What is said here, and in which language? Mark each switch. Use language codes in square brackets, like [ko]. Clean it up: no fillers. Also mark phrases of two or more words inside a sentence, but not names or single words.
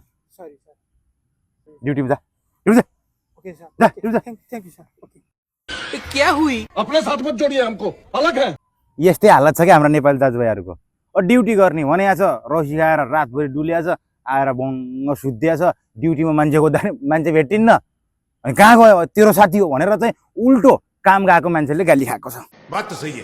[en] Sorry, sir. [ne] ड्युटीमा जा ड्युटी जा [en] Okay, sir. [ne] जा ड्युटी जा [en] Thank you, sir. Okay. [hi] क्या हुई अपने साथ मत जोड़िए हमको अलग है [ne] यस्तै हालत छ क्या हाम्रो नेपाली दाजुभाइहरूको ड्युटी गर्ने भने छ रसी खाएर रातभरि डुलिया छ आएर बङ्ग सुत्दिया छ ड्युटीमा मान्छे खोज्दा मान्छे भेटिन्न अनि कहाँ गयो तेरो साथी हो भनेर चाहिँ उल्टो काम गएको मान्छेले गाली खाएको छ [hi] बात तो सही है